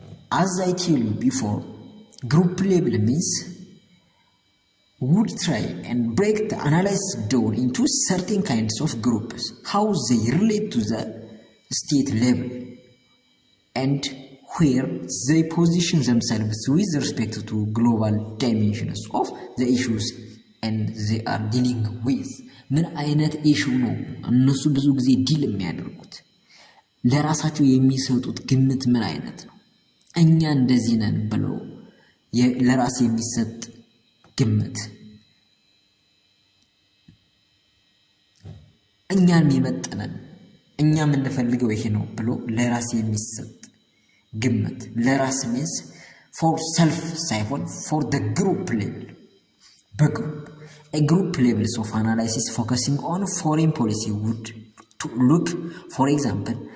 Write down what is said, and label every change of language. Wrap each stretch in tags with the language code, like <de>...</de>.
<en>As I tell you before, group level means would try and break the analysis down into certain kinds of groups, how they relate to the state level and where they position themselves with respect to global dimensions of the issues and they are dealing with.</en> <am>ምን አይነት ኢሹ ነው እነሱ ብዙ ጊዜ ዲል የሚያደርጉት? ለራሳቸው የሚሰጡት ግምት ምን አይነት ነው? እኛ እንደዚህ ነን ብለው ለራስ የሚሰጥ ግምት እኛን የሚመጥነን እኛ የምንፈልገው ይሄ ነው ብሎ ለራስ የሚሰጥ ግምት ለራስ</am> <en>means for self</en> <am>ሳይሆን</am> <en>for the group level</en> <am>በግሩፕ</am> <en>a group levels of analysis focusing on foreign policy would to look for example</en>